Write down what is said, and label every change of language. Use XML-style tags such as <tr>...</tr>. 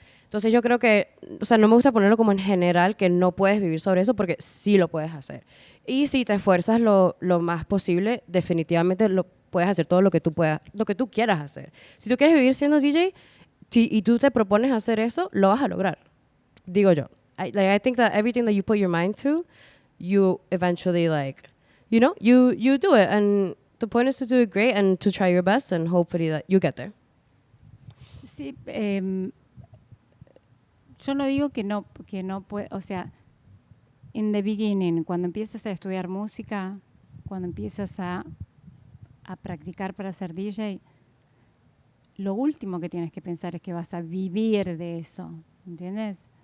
<es>Entonces yo creo que, o sea, no me gusta ponerlo como en general que no puedes vivir sobre eso porque sí lo puedes hacer. Y si te esfuerzas lo más posible, definitivamente lo puedes hacer todo lo que tú puedas, lo que tú quieras hacer. Si tú quieres vivir siendo DJ y tú te propones hacer eso, lo vas a lograr. Digo yo.</es> <en>I think that everything that you put your mind to, you eventually you do it. And the point is to do it great and to try your best and hopefully that you get there.</en> <es>sí, yo no digo que no puede, o sea,</es> <en>in the beginning,</en> <es>cuando empiezas a estudiar música, cuando empiezas a practicar para ser DJ, lo último que tienes que pensar es que vas a vivir de eso, ¿entiendes?</es>